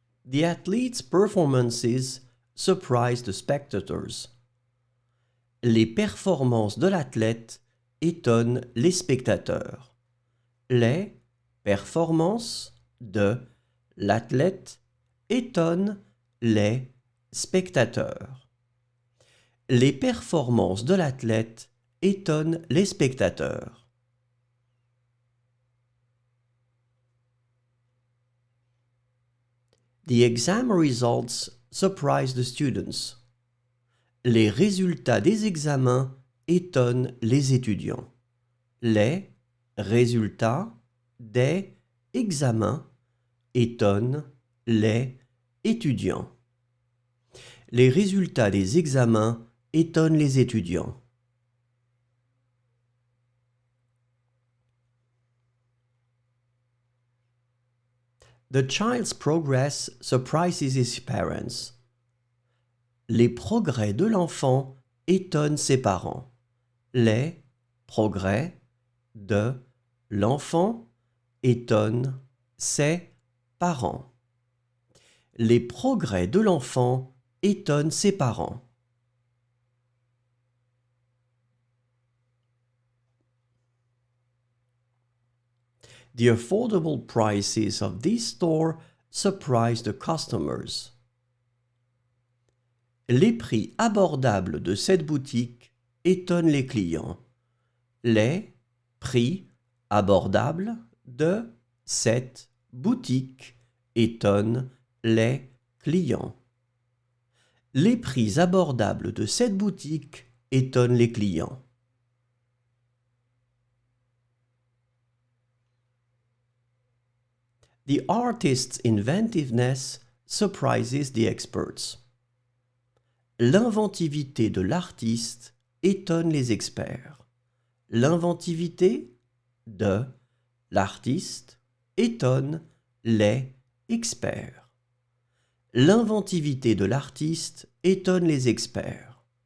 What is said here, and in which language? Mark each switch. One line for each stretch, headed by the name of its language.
English: The athletes' performances surprise the spectators.
French: Les performances de l'athlète étonnent les spectateurs. Les performances de l'athlète étonnent les spectateurs. Les performances de l'athlète étonnent les spectateurs.
English: The exam results surprise the students.
French: Les résultats des examens étonnent les étudiants. Les résultats des examens étonnent les étudiants. Les résultats des examens étonnent les étudiants.
English: The child's progress surprises his parents.
French: Les progrès de l'enfant étonnent ses parents. Les progrès de l'enfant étonnent ses parents. Les progrès de l'enfant étonnent ses parents.
English: The affordable prices of this store surprise the customers.
French: Les prix abordables de cette boutique étonnent les clients. Les prix abordables de cette boutique étonnent les clients. Les prix abordables de cette boutique étonnent les clients.
English: The artist's inventiveness surprises the experts.
French: L'inventivité de l'artiste étonne les experts. L'inventivité de l'artiste étonne les experts. L'inventivité de l'artiste étonne les experts.